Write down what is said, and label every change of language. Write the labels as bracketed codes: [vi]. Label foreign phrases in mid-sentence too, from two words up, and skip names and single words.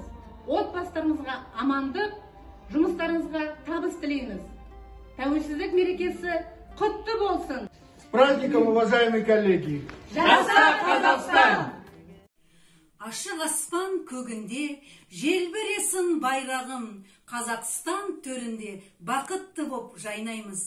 [kk] Отбасыларыңызға амандық, жұмыстарыңызға табыс тілейміз. Тәуелсіздік мерекесі құтты болсын. [ru] С праздником, уважаемые коллеги! [kk] Жаса Қазақстан! Ашық аспан көгінде желбіресін байрағым, Қазақстан төрінде бақытты боп жайнаймыз.